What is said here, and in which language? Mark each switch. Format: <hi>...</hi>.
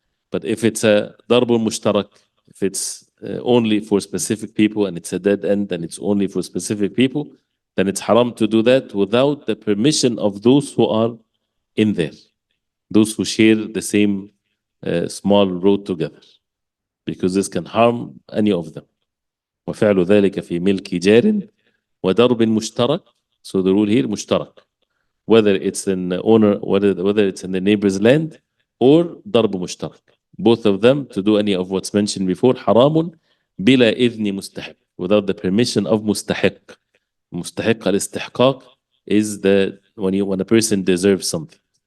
<en>But if it's a darbul mushtarak, if it's only for specific people and it's a dead end and it's only for specific people, then it's haram to do that without the permission of those who are in there, those who share the same small road together, because this can harm any of them.</en> <ar>وفعل ذلك في ملك جار وضرب مشترك.</ar> <en>So the rule here مشترك, whether it's in the owner, whether it's in the neighbor's land, or</en> <ar>ضرب مشترك.</ar> <en>Both of them, to do any of what's mentioned before,</en> <ar>حرام بلا إذن مستحق,</ar> <en>without the permission of مستحق.</en> <ar>مستحق الاستحقاق</ar> <en>is when a person deserves something.</en>